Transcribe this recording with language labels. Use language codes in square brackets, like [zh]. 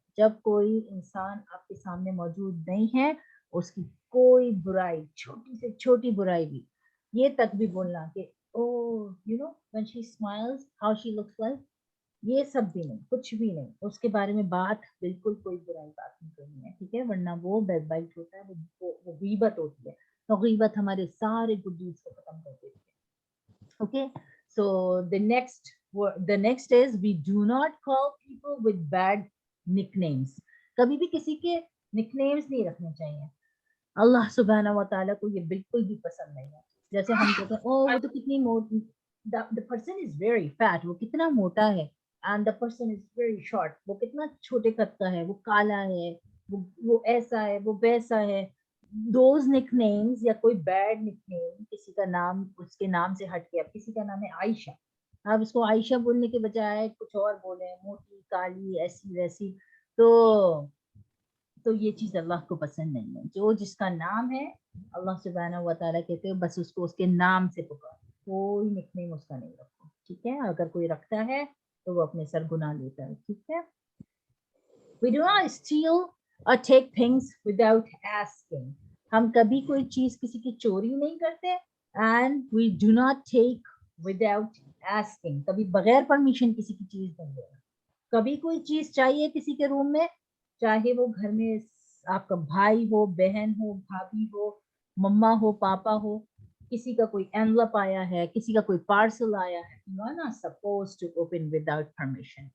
[ur] جب کوئی انسان آپ کے سامنے موجود نہیں ہے، اس کی کوئی برائی، چھوٹی سے چھوٹی برائی بھی، یہ تک بھی بولنا کہ [en] oh you know when she smiles how she looks like، [ur] یہ سب بھی نہیں، کچھ بھی نہیں، اس کے بارے میں بات بالکل کوئی برائی بات نہیں کرنی ہے. ٹھیک ہے، ورنہ وہ بیک بائٹ ہوتا ہے، وہ غیبت ہوتی ہے، تو غیبت ہمارے سارے گڈ ڈیڈز کو ختم کر دیتی ہے. [en] Okay, so the next is we do not call people with bad nicknames. [ur] کبھی بھی کسی کے nicknames نہیں رکھنے چاہیے. اللہ سبحانہ و تعالیٰ کو یہ بالکل بھی پسند نہیں ہے. جیسے ہم کہتے ہیں وہ تو کتنی موٹی، [en] the person is very fat، [ur] وہ کتنا موٹا ہے، [en] and the person is very short، [ur] وہ کتنا چھوٹے قد کا ہے، وہ کالا ہے، وہ ایسا ہے، وہ ویسا ہے. [en] those nick names [ur] یا کوئی بیڈ نک نیم، کسی کا نام اس کے نام سے ہٹ کے، اب کسی کا نام ہے عائشہ، آپ اس کو عائشہ بولنے کے بجائے کچھ اور بولیں، موٹی، کالی، ایسی ویسی، تو یہ چیز اللہ کو پسند نہیں ہے. جو جس کا نام ہے اللہ سبحانہ و تعالیٰ کہتے ہیں بس اس کو اس کے نام سے پکار، کوئی نک نیم اس کا نہیں رکھو. ٹھیک ہے، اگر کوئی رکھتا ہے تو وہ اپنے سر گناہ لیتا ہے. ٹھیک ہے. [en] We do not steal or take things without asking. [ur] ہم کبھی کوئی چیز کسی کی چوری نہیں کرتے. [en] And we do not take without asking. [ur] کبھی بغیر پرمیشن کسی کی چیز نہیں لینا. کبھی کوئی چیز چاہیے کسی کے روم میں، چاہے وہ گھر میں آپ کا بھائی ہو، بہن ہو، بھابھی ہو، مما ہو، پاپا ہو، کسی کا کوئی envelope آیا ہے، کسی کا کوئی پارسل آیا ہے، [en] you are not supposed to open without permission.